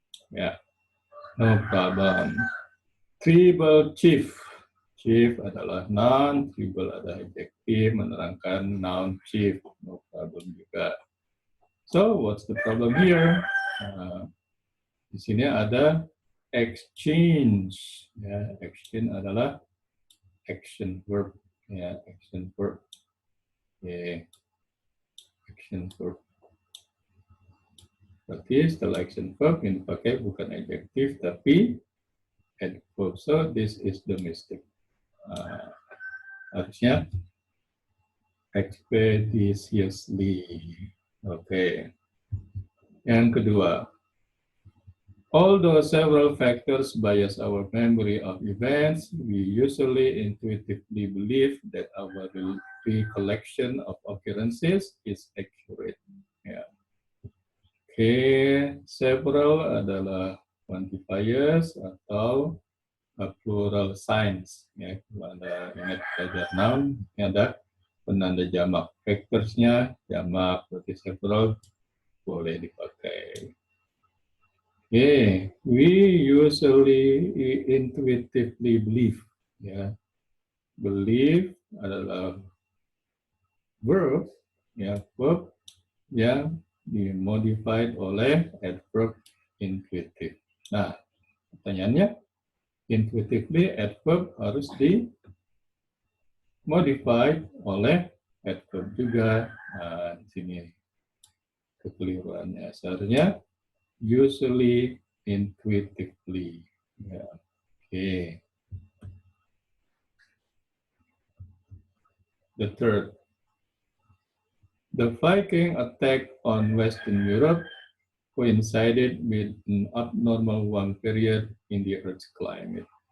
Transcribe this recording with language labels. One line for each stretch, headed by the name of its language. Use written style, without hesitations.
Indonesian: Ya,
English: no problem.
Indonesian: Tribal chief adalah noun, tribal ada adjektif menerangkan noun chief, no problem juga.
English: So what's the problem here?
Indonesian: Di sini ada exchange. Ya, exchange adalah action verb.
English: Ya, action verb. Okay. Action verb.
Indonesian: Berarti setelah action verb yang dipakai bukan adjektif tapi adverb.
English: So this is the mistake.
Indonesian: Harusnya expeditiously. Oke.
English: Yang kedua, although several factors bias our memory of events, we usually intuitively believe that our recollection of occurrences is accurate.
Indonesian: Ya. Oke, several adalah quantifiers atau plural signs. Ya, kalau Anda ingat belajar noun, ini ada penanda jamak. Factorsnya jamak, berarti several boleh dipakai.
English: We usually intuitively believe.
Indonesian: Ya, believe adalah verb, ya, verb yang dimodified oleh adverb intuitive. Nah, pertanyaannya, intuitively adverb harus dimodified oleh adverb juga. Nah, di sini kekeliruannya. Seharusnya usually, intuitively. Ya, oke.
English: The third, the Viking attack on Western Europe coincided with an abnormal warm period in the Earth's climate.